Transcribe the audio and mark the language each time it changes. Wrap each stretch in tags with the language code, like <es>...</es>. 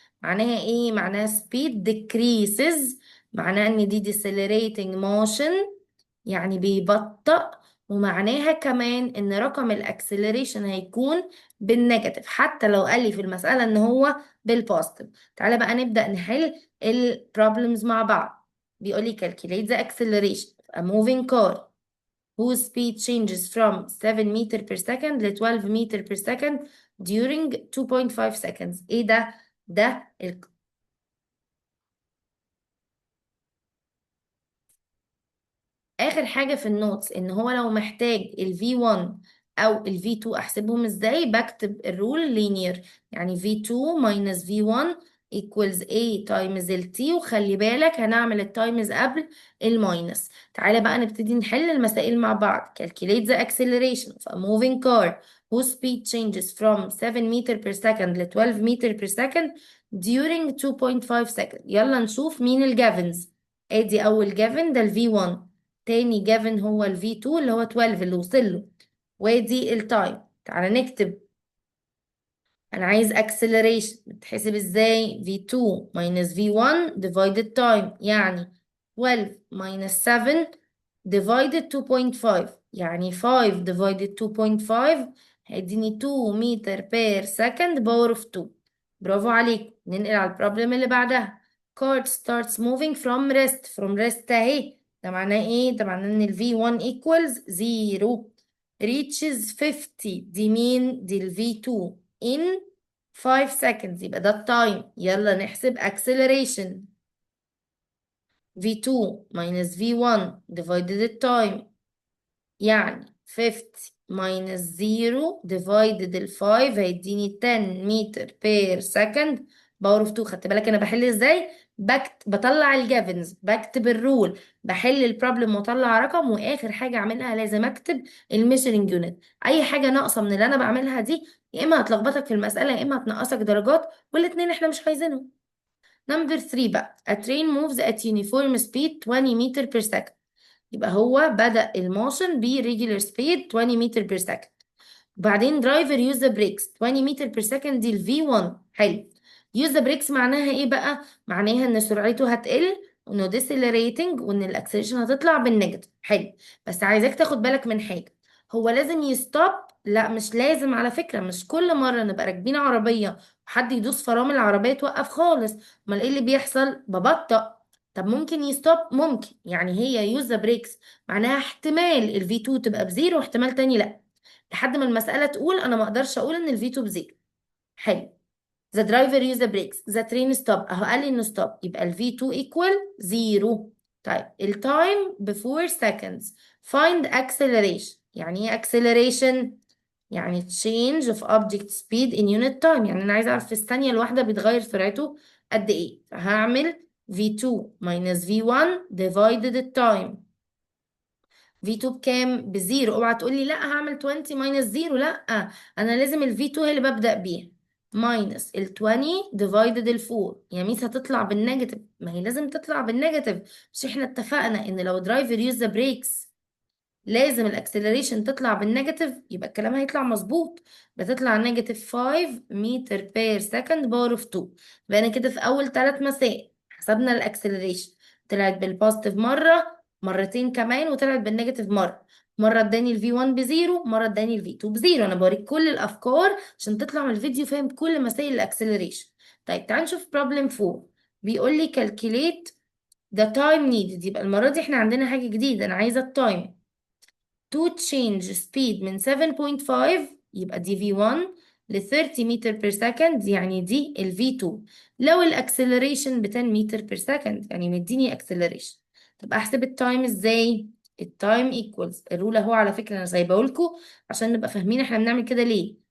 <ar>معناها ايه؟ معناها</ar> <en>speed decreases،</en> <ar>معناها ان دي decelerating motion يعني بيبطأ، ومعناها كمان ان رقم الاكسلريشن هيكون بالنيجاتيف حتى لو قال لي في المسألة ان هو بالبوزيتيف. تعالى بقى نبدأ نحل البروبلمز مع بعض. بيقول لي</ar> <en>calculate the acceleration of a moving car whose speed changes from 7 meter per second ل 12 meter per second during 2.5 seconds.</en> <ar>ايه ده؟ ده اخر حاجة في النوتس ان هو لو محتاج ال V1 او ال V2 احسبهم ازاي، بكتب الرول لينير. يعني</ar> <en>V2 minus V1 equals A times</en> <ar>ال T، وخلي بالك هنعمل التايمز قبل الماينس. تعالى بقى نبتدي نحل المسائل مع بعض.</ar> <en>calculate the acceleration of a moving car whose speed changes from 7 meter per second ل 12 meter per second during 2.5 seconds. يلا نشوف مين الجافنز. ادي اول جافن ده ال V1، تاني جافن هو ال V2 اللي هو 12 اللي وصل له، وادي التايم. تعالى نكتب.</en> <ar>انا عايز</ar> <en>acceleration</en> <ar>بتحسب ازاي؟</ar> <en>V2 minus V1 divided time، يعني 12 minus 7 divided 2.5، يعني 5 divided 2.5</en> <ar>هيديني</ar> <en>2 meter per second power of 2.</en> <ar>برافو عليك. ننقل على البروبلم اللي بعدها.</ar> <en>Card starts moving from rest. from rest</en> <ar>اهي، ده معناه ايه؟ ده معناه ان ال V1 equals 0 reaches 50، دي مين؟ دي ال V2 in 5 seconds، يبقى ده التايم. يلا نحسب acceleration.</ar> <en>V2 minus V1 divided التايم،</en> <ar>يعني</ar> <en>50 minus 0 divided ال 5 هيديني 10 متر per second باور اوف 2.</en> <ar>خدت بالك انا بحل ازاي؟ بطلع الجافنز، بكتب الرول، بحل البروبلم واطلع رقم، واخر حاجه اعملها لازم اكتب الميجرنج يونت. اي حاجه ناقصه من اللي انا بعملها دي يا اما هتلخبطك في المسألة يا اما هتنقصك درجات، والاتنين احنا مش عايزينهم. نمبر 3 بقى</ar> <en>a train moves at uniform speed 20 meter per second.</en> <ar>يبقى هو بدأ الموشن ب</ar> <en>regular speed 20 meter per second.</en> <ar>وبعدين</ar> <en>driver use the brakes 20 meter per second،</en> <ar>دي ال V1. حلو.</ar> <en>use the brakes</en> <ar>معناها ايه بقى؟ معناها ان سرعته هتقل، وانه decelerating، وان الاكسلريشن هتطلع بالنيجاتيف. حلو. بس عايزاك تاخد بالك من حاجة، هو لازم يستوب؟ لا مش لازم على فكرة، مش كل مرة نبقى راكبين عربية وحد يدوس فرامل العربية توقف خالص. امال ايه اللي بيحصل؟ ببطأ. طب ممكن يستوب؟ ممكن. يعني هي</ar> <en>use the brakes</en> <ar>معناها احتمال الفي 2 تبقى بزيرو واحتمال تاني لا، لحد ما المسألة تقول انا ما اقدرش اقول ان الفي 2 بزيرو. حلو.</ar> <en>the driver use the brakes the train stop،</en> <ar>اهو قال لي انه</ar> <en>stop، يبقى ال V2 equal 0.</en> <ar>طيب التايم ب 4 seconds.</ar> <en>find acceleration.</en> <ar>يعني ايه acceleration؟ يعني</ar> <en>change of object speed in unit time،</en> <ar>يعني انا عايزه اعرف في الثانيه الواحده بيتغير سرعته قد ايه، فهعمل V2 minus V1 divided التايم. V2 بكام؟ بزيرو. اوعى تقولي لا هعمل 20 minus زيرو، لا، انا لازم ال V2 هي اللي ببدأ بيها، minus ال 20 divided ال 4. يا ميس هتطلع بالنيجاتيف، ما هي لازم تطلع بالنيجاتيف، مش احنا اتفقنا ان لو</ar> <en>driver use the brakes</en> <ar>لازم الاكسلريشن تطلع بالنيجاتيف؟ يبقى الكلام هيطلع مظبوط. بتطلع نيجاتيف 5 متر بير سكند باور اوف 2. يبقى انا كده في اول 3 مسائل حسبنا الاكسلريشن، طلعت بالبوزيتيف مره، مرتين كمان، وطلعت بالنيجاتيف مره. مره اداني الفي 1 بزيرو، مره اداني الفي 2 بزيرو. انا بوريك كل الافكار عشان تطلع من الفيديو فاهم كل مسائل الاكسلريشن. طيب تعال نشوف بروبلم 4. بيقول لي</ar> <en>calculate the time needed.</en> <ar>يبقى المره دي احنا عندنا حاجه جديده، انا عايزه التايم</ar> <en>to change speed</en> <ar>من 7.5، يبقى دي V1، ل 30 متر بير سكند، يعني دي ال V2. لو الاكسلريشن ب 10 متر بير سكند يعني مديني اكسلريشن. طب احسب التايم ازاي؟ التايم ايكوالز الرول اهو، على فكره انا سايبه لكم عشان نبقى فاهمين احنا بنعمل كده ليه.</ar>